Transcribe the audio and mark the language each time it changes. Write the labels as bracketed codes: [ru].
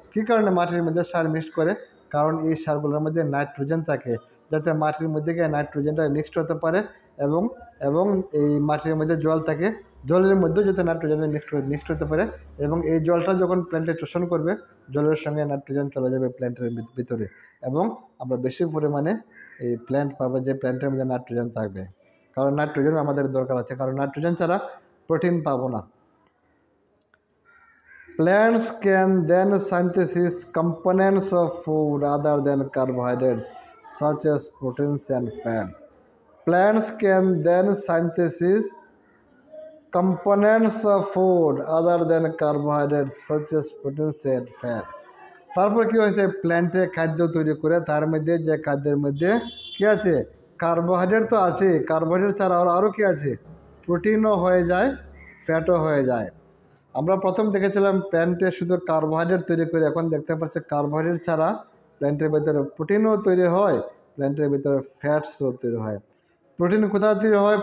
[bn] কী কারণে মাটির মধ্যে সার মিক্সড করে? কারণ এই সারগুলোর মধ্যে নাইট্রোজেন থাকে, যাতে মাটির মধ্যে গিয়ে নাইট্রোজেনটা মিক্সড হতে পারে এবং এবং এই মাটির মধ্যে জল থাকে, জলের মধ্যেও যাতে নাইট্রোজেন মিক্সড হতে পারে, এবং এই জলটা যখন প্ল্যান্টে শোষণ করবে, জলের সঙ্গে নাইট্রোজেন চলে যাবে প্ল্যান্টের ভিতরে, এবং আমরা বেশি পরিমাণে এই প্ল্যান্ট পাবো, যে প্ল্যান্টের মধ্যে নাইট্রোজেন থাকবে। কারণ নাইট্রোজেন আমাদের দরকার আছে, কারণ নাইট্রোজেন ছাড়া প্রোটিন পাবো না। [en] Plants can then synthesize components of food other than carbohydrates, such as proteins and fats. Plants can then synthesize components of food other than carbohydrates, such as proteins and fat. [bn] তারপর কি হয়েছে? প্ল্যান্টে খাদ্য তৈরি করে, তার মধ্যে যে খাদ্যের মধ্যে কি আছে? কার্বোহাইড্রেট তো আছে, কার্বোহাইড্রেট ছাড়া আরও কি আছে? প্রোটিনও হয়ে যায়, ফ্যাটও হয়ে যায়। আমরা প্রথম দেখেছিলাম প্ল্যান্টে শুধু কার্বোহাইড্রেট তৈরি করে, এখন দেখতে পাচ্ছি কার্বোহাইড্রেট ছাড়া প্ল্যান্টের ভিতরে প্রোটিনও তৈরি হয়, প্ল্যান্টের ভিতরে ফ্যাটসও তৈরি হয়। প্রোটিন কোথায় তৈরি হয়?